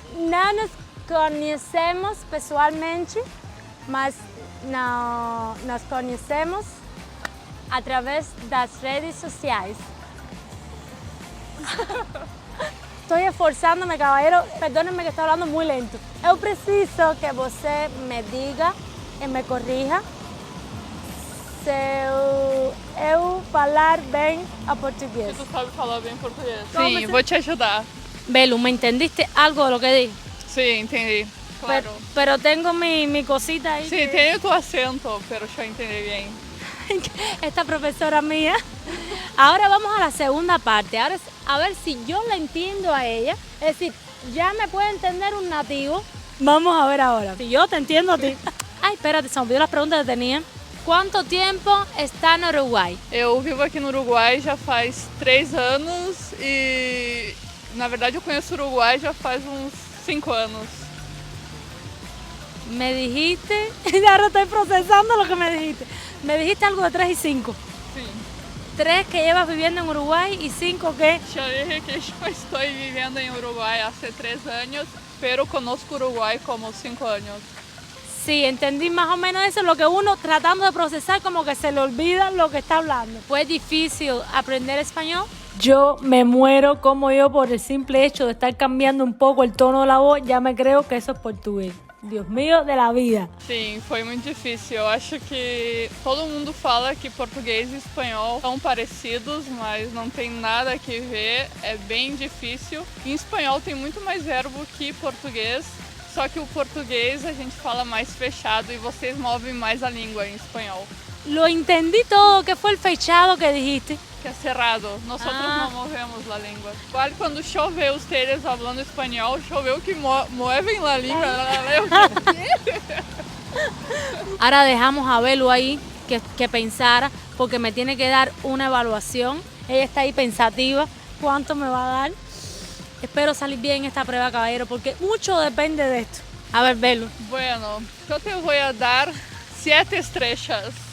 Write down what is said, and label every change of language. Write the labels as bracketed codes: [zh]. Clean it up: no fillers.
[pt] Não nos conhecemos pessoalmente, mas não nos conhecemos através das redes sociais. [es] Estoy esforzándome, caballero. Perdónenme que estoy hablando muy lento. [pt] Eu preciso que você me diga e me corrija se eu falar bem a português. Tu sabe falar bem português? Como Sim, você- vou te ajudar. [es] Belu, ¿me entendiste algo de lo que dije? [pt] Sim, entendi. Claro. [es] Pero tengo mi cosita ahí. [pt] Sim, tem o teu acento, [es] pero yo entendí bien. Esta profesora mía. Ahora vamos a la segunda parte. Ahora es a ver si yo la entiendo a ella. Es decir, ya me puede entender un nativo. Vamos a ver ahora. Si yo te entiendo a ti. Ay, espérate, se me olvidó las preguntas que tenía. ¿Cuánto tiempo está en Uruguay? [pt] Eu vivo aqui no Uruguai já faz 3 anos e, na verdade, eu conheço o Uruguai já faz uns 5 anos. [es] Me dijiste, ya ahora estoy procesando lo que me dijiste. Me dijiste algo de 3 y 5. [pt] Sim. [es] 3 que llevas viviendo en Uruguay y 5 que... [pt] Já dije que eu estou vivendo em Uruguai há 3 anos, [es] pero conozco [pt] Uruguai como 5 anos. [es] Sí, entendí más o menos eso, lo que uno tratando de procesar como que se le olvida lo que está hablando. ¿Fue difícil aprender español? Yo me muero como yo por el simple hecho de estar cambiando un poco el tono de la voz, ya me creo que eso es portugués. Dios mío de la vida. [pt] Sim, foi muito difícil. Eu acho que todo mundo fala que português e espanhol são parecidos, mas não tem nada que ver, é bem difícil. Em espanhol tem muito mais verbo que português, só que o português a gente fala mais fechado e vocês movem mais a língua em espanhol, [es] Lo entendí todo, que fue el fechado que dijiste. [pt] que é cerrado. Nós não movemos a língua. Igual quando choveu ustedes falando espanhol, choveu [es] que mueven [pt] a língua. [es] Ahora dejamos a Belu ahí, que pensara, porque me tiene que dar una evaluación. Ella está ahí pensativa, ¿cuánto me va a dar? Espero salir bien en esta prueba, caballero, porque mucho depende de esto. A ver, Belu. Bueno, yo te voy a dar 7 estrellas.